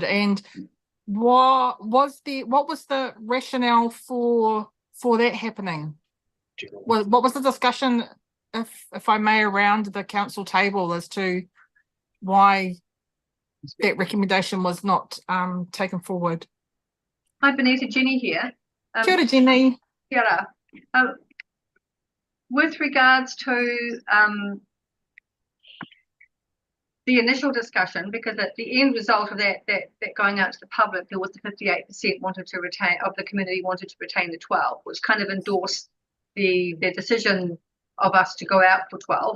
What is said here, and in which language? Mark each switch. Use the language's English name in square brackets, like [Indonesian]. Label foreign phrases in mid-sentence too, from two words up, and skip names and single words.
[English] And what was the rationale for that happening? What was the discussion, if I may, around the council table as to why that recommendation was not taken forward? Hi, Benita, Jenny here. [Māori] Kia ora, Jenny. Kia ora. [English] With regards to the initial discussion, because at the end result of that going out to the public, there was the 58% wanted to retain of the community wanted to retain the 12, which kind of endorsed the decision of us to go out for 12.